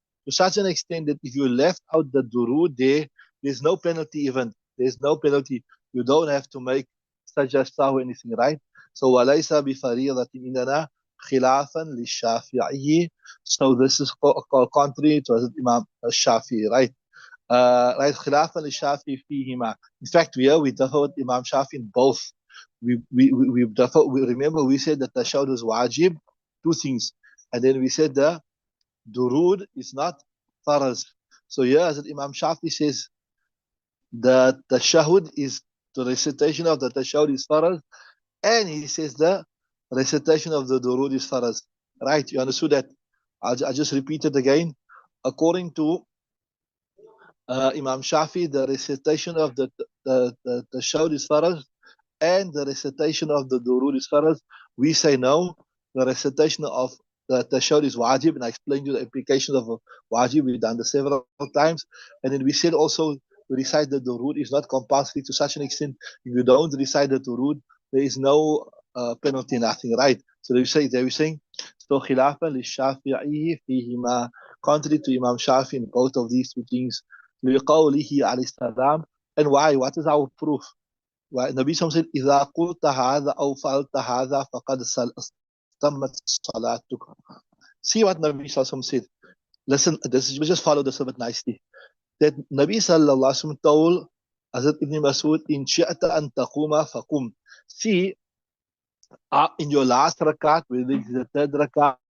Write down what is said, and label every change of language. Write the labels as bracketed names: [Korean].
[English] To such an extent that if you left out the durood there, there's no penalty even. There's no penalty. You don't have to make sajda sahu or anything, right? [Arabic] So وَلَيْسَ بِفَرِيضَةٍ عِنْدَنَا خِلَافًا لِلشَّافِعِيِّ. [English] So this is contrary to Imam Shafi'i, right? [Arabic] Right, خلافا للشافعي فيهما. [English] In fact, we differ with Imam Shafi in both. We differ. We remember we said that the tashahud is wajib, two things, and then we said the durood is not faraz. So here, as Imam Shafi says, the tashahud is, the recitation of the tashahud is faraz, and he says the recitation of the durood is faraz. Right? You understood that? I just repeat it again. According to Imam Shafi, the recitation of the tashahud is faraz, and the recitation of the durood is faraz. We say no, the recitation of the tashahud is wajib, and I explained you the implications of wajib. We've done this several times, and then we said also to recite the durood is not compulsory to such an extent. If you don't recite the durood, there is no penalty, nothing, right? So they were saying, so [Arabic] khilafan lishafi'i fihima, [English] contrary to Imam Shafi in both of these two things. [Arabic] لقوله عليه السلام. [English] And why? What is our proof? Why? Nabi Sallallahu said, [Arabic] إذا قلت هذا أو فعلت هذا فقد تمت صلاتك. [English] See what Nabi Sallallahu said. Listen, just follow this a bit nicely. That Nabi Sallallahu told Hazrat Ibn Masud, [Arabic] in shi'ata an taquma faqum. [English] See, in your last rakat, whether it is the 3rd rakat